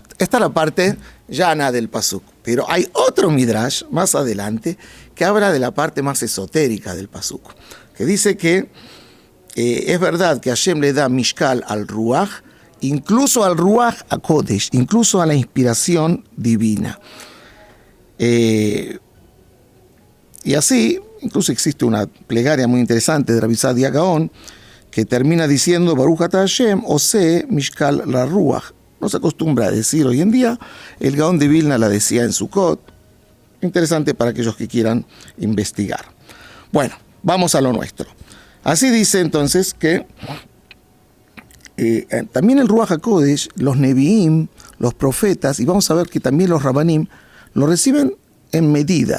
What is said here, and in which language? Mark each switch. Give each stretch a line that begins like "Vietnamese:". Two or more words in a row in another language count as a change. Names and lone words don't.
Spanish: Esta es la parte llana del pasuk. Pero hay otro midrash más adelante que habla de la parte más esotérica del pasuk, que dice que es verdad que Hashem le da mishkal al ruach, incluso al
Hebrew: רוח הקודש,
Spanish: incluso a la inspiración divina. Y así, incluso existe una plegaria muy interesante de Rabbi Sadia Gaon que termina diciendo
Hebrew: ברוך אתה השם עושה משקל לרוח.
Spanish: No se acostumbra a decir hoy en día. El Gaón de Vilna la decía en Sukkot. Interesante para aquellos que quieran investigar. Bueno, vamos a lo nuestro. Así dice entonces que también el
Hebrew: רוח הקודש,
Spanish: los Nevi'im, los profetas, y vamos a ver que también los Rabbanim, lo reciben en medida.